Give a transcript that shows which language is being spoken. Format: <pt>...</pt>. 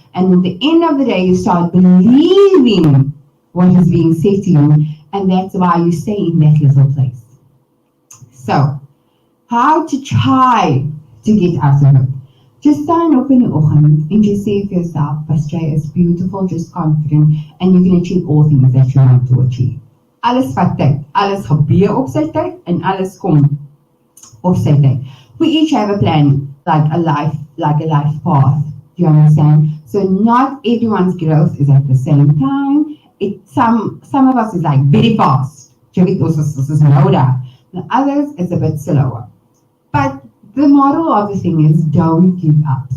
<en>And at the end of the day, you start believing what is being said to you, and that's why you stay in that little place. So, how to try to get out of it? Just stand up in the oggend and just say for yourself, Jay is beautiful, just confident, and you can achieve all things that you want to achieve.</en> <af>Alles vat tyd, alles gebeur op sy tyd, en alles kom op sy tyd.</af> <en>We each have a plan, like a life path. Do you understand? So not everyone's growth is at the same time. Some of us is like very fast. The others is a bit slower. But the moral of the thing is don't give up.</en>